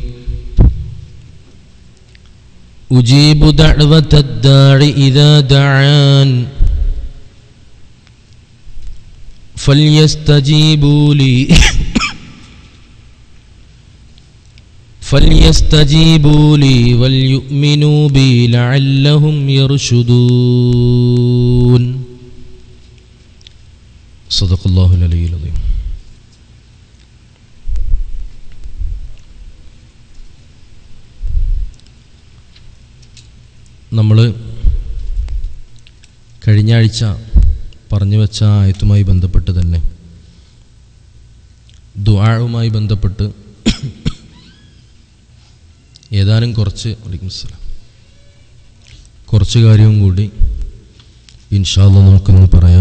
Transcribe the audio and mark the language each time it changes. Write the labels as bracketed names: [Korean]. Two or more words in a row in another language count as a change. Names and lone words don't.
[Arabic] أجيب دعوة الداع إذا دعان فليستجيبوا لي وليؤمنوا بي لعلهم يرشدون. صدق الله العلي العظيم. [Malayalam] നമ്മൾ കഴിഞ്ഞ ആഴ്ച പറഞ്ഞു വെച്ച ആയത്തുമായി ബന്ധപ്പെട്ട് തന്നെ ദുആഉമായി ബന്ധപ്പെട്ട് ഏതാനും കുറച്ച് കാര്യവും കൂടി [Arabic] إن شاء الله [Malayalam] നമുക്കൊന്ന് പറയാം.